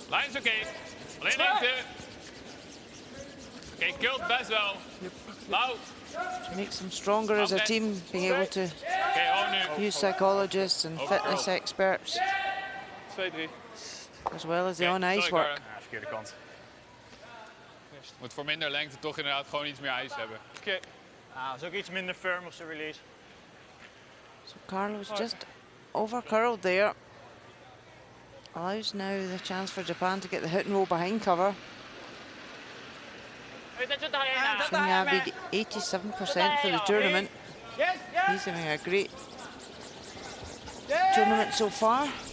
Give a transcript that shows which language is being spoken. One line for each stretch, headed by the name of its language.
Dutch: Lijn is oké. Alleen lengte. Oké, kult best wel. Lauw.
English: Which makes them stronger as a team, being able to
Dutch: nu.
English: use psychologists and fitness experts,
Dutch: 2-3.
English: as well as the on-ice work.
Dutch: Ja, verkeerde kant. Moet voor minder lengte toch inderdaad gewoon iets meer ijs hebben. Oké. Ah, is ook iets minder firm op zijn release.
English: So Carlos just over curled there. Allows now the chance for Japan to get the hit and roll behind cover. Shinyabi 87% for the tournament. He's having a great tournament so far.